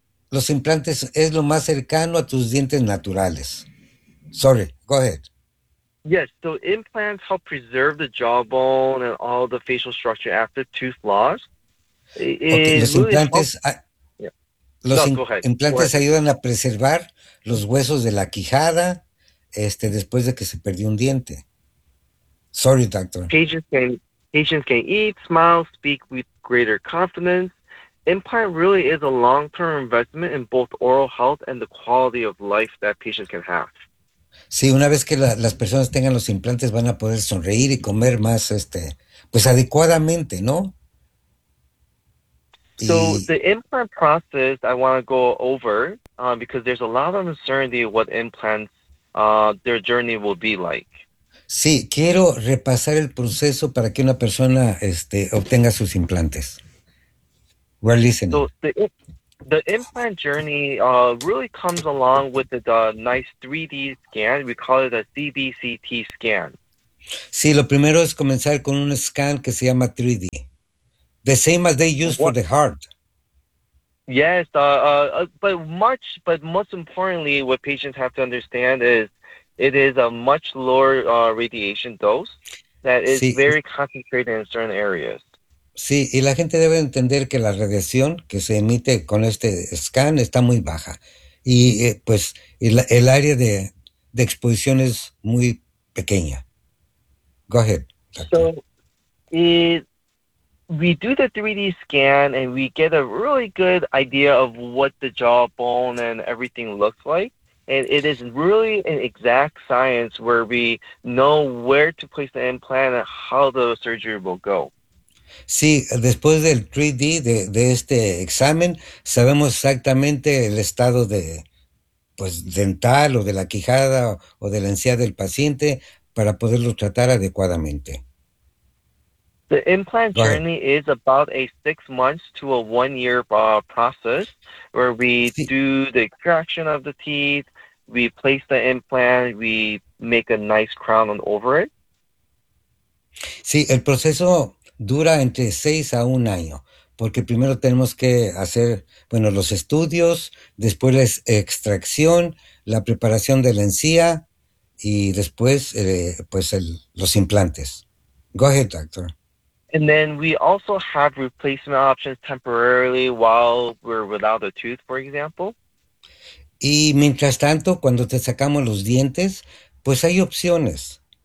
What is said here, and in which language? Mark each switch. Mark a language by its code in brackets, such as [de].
[es] Los implantes es lo más cercano a tus dientes naturales. [en] Sorry, go ahead. Yes, so implants help preserve the jawbone and all the facial structure after tooth loss. [es] Los implantes ayudan a preservar los huesos de la quijada después de que se perdió un diente. [en] Sorry, doctor. Patients can eat, smile, speak with greater confidence. Implant really is a long-term investment in both oral health and the quality of life that patients can have. [es] Sí, una vez que las personas tengan los implantes van a poder sonreír y comer más pues adecuadamente, ¿no? [en] So the implant process I want to go over because there's a lot of uncertainty what implants their journey will be like. [es] Sí, quiero repasar el proceso para que una persona obtenga sus implantes. [en] We're listening. So the implant journey really comes along with the nice 3D scan. We call it a CBCT scan. [es] Sí, lo primero es comenzar con un scan que se llama 3D. [en] The same as they use for the heart. Yes, but most importantly, what patients have to understand is it is a much lower radiation dose that is very concentrated in certain areas. [es] Sí, y la gente debe entender que la radiación que se emite con este scan está muy baja. Y el área de exposición es muy pequeña. [en] Go ahead, doctor. So, we do the 3D scan and we get a really good idea of what the jawbone and everything looks like. And it is really an exact science where we know where to place the implant and how the surgery will go. [es] Sí, después del 3D de este examen, sabemos exactamente el estado de, dental o de la quijada o de la encía del paciente para poderlo tratar adecuadamente. [en] The implant journey is about a 6 months to a 1 year process where we do the extraction of the teeth, we place the implant, we make a nice crown over it. [es] Sí, el proceso dura entre 6 a 1 año, porque primero tenemos que hacer, los estudios, después la extracción, la preparación de la encía, y después, los implantes. [en] Go ahead, doctor. And then we also have replacement options temporarily while we're without a tooth, for example. [es] Y mientras tanto, cuando te sacamos los dientes, pues hay opciones.